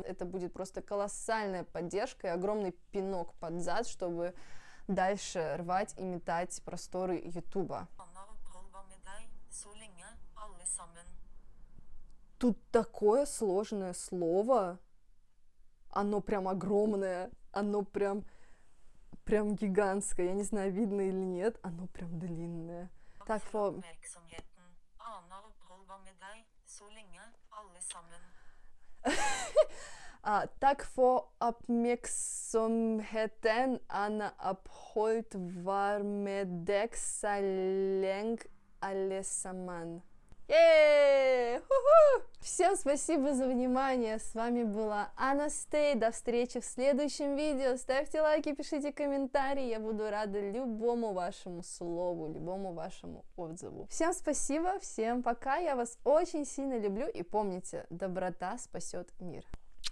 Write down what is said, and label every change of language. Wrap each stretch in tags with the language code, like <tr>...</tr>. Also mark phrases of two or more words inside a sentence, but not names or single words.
<ru>Это будет просто колоссальная поддержка и огромный пинок под зад, чтобы дальше рвать и метать просторы Ютуба. Тут такое сложное слово. Оно прям огромное, оно прям гигантское. Я не знаю, видно или нет, оно прям длинное.</ru> <no>Takk for Takk for oppmerksomheten. Anna Abholt var med deg så lenge, alle sammen. Ху-ху!</no> <ru>Всем спасибо за внимание. С вами была Анастей. До встречи в следующем видео. Ставьте лайки, пишите комментарии. Я буду рада любому вашему слову, любому вашему отзыву. Всем спасибо, всем пока. Я вас очень сильно люблю. И помните, доброта спасет мир.</ru>